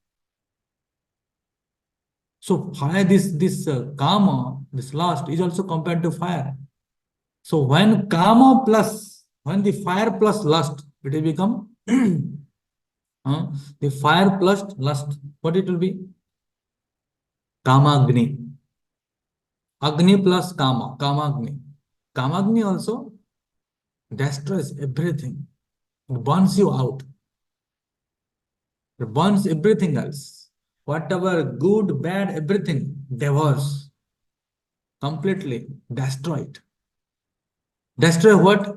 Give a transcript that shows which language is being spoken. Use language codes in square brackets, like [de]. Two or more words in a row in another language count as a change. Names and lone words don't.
[en] So fire, this kama, this lust is also compared to fire. So when kama plus, when the fire plus lust, it will become the fire plus lust. What it will be? Kamagni. Agni plus kama, kamagni. Kamagni also destroys everything. It burns you out. It burns everything else. Whatever good, bad, everything devours. Completely destroyed. Destroy what?